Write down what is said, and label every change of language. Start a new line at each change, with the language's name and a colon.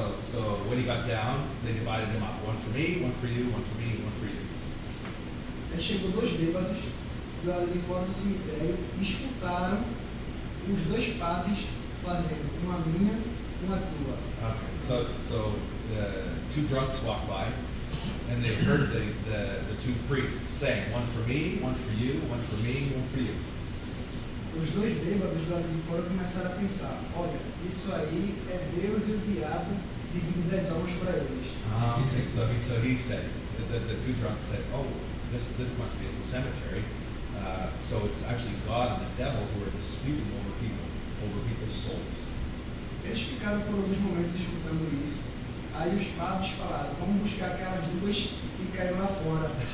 English: So when he got down, they divided him up. One for me, one for you, one for me, one for you.
Portuguese: Aí chegou dois bêbados do lado de fora do cemitério e escutaram os dois padres fazendo uma minha e uma tua.
English: Okay, so the two drunks walked by, and they heard the two priests saying, one for me, one for you, one for me, one for you.
Portuguese: Os dois bêbados do lado de fora começaram a pensar, olha, isso aí é Deus e o diabo dividindo as almas para eles.
English: Okay, so he said, the two drunks said, oh, this must be at the cemetery. So it's actually God and the devil who are disputing over people's souls.
Portuguese: Eles ficaram por alguns momentos escutando isso. Aí os padres falaram, vamos buscar aquelas duas que caíram lá fora.